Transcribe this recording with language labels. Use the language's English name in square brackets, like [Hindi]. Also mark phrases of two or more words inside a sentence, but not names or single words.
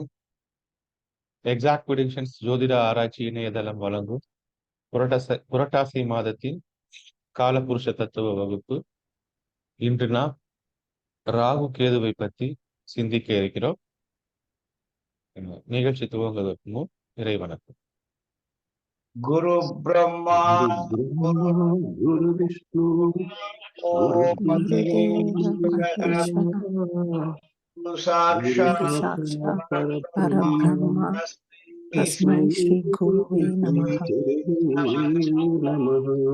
[Tamil] எக்ஸாக்ட் ப்ரிடிக்ஷன்ஸ் ஜோதிட ஆராய்ச்சி இணையதளம் வழங்கும் புரட்டாசி மாதத்தின் காலபுருஷ தத்துவ வகுப்பு. இன்று நாம் ராகு கேதுவை பற்றி சிந்திக்க இருக்கிறோம். நிகழ்ச்சி துவங்குவதற்கு முன் இறை வணக்கம். [Sanskrit] गुरु ब्रह्मा गुरु குரு ब्रह्मा गुरु विष्णु गुरु गुरुदेव महेश्वर குரு गुरु சாட்சாத் गुरु साक्षात् परब्रह्म परब्रह्म तस्मै तस्मै श्री गुरुवे नमः। नमः।